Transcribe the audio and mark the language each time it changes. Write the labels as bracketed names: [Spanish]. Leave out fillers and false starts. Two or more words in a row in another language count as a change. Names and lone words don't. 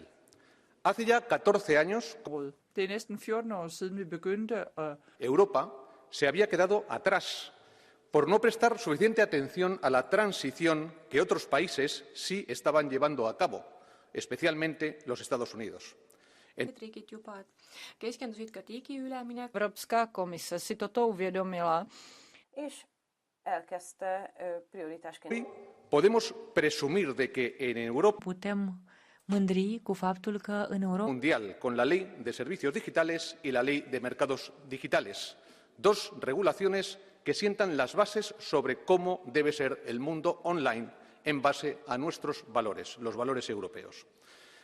[Spanish] Hace ya 14 años, Europa se había quedado atrás por no prestar suficiente atención a la transición que otros países sí estaban llevando a cabo, especialmente los Estados Unidos. [Czech] Evropská komise si toto uvědomila. [Spanish] Podemos presumir de que en Europa [Romanian] mândri cu faptul că în Europa [Spanish] mundial con la Ley de Servicios Digitales y la Ley de Mercados Digitales, dos regulaciones que sientan las bases sobre cómo debe ser el mundo online en base a nuestros valores, los valores europeos.